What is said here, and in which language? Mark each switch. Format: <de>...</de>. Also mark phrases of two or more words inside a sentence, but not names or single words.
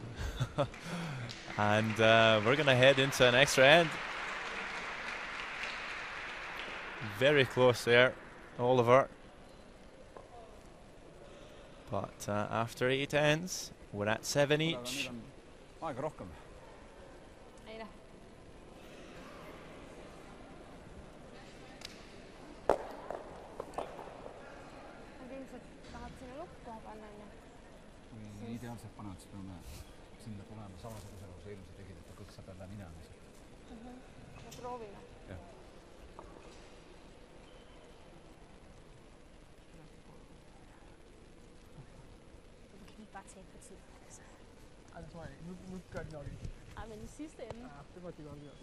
<en>And we're gonna head into an extra end. Very close there, Oliver. But after 8 ends, we're at 7 each.</en> <et>Aega rohkem. Kui ideaalselt panevad, siis peame sinna tulema samasuguse, nagu sa eelmise tegid, et ta kõik saab jälle minema. Me proovime. Jah.</et> <da>Bare tage på tid. Altså. Ej, det tror jeg ikke. Nu gør de nok ikke. Ej, men i sidste ende. Ja, det må de godt gøre.</da>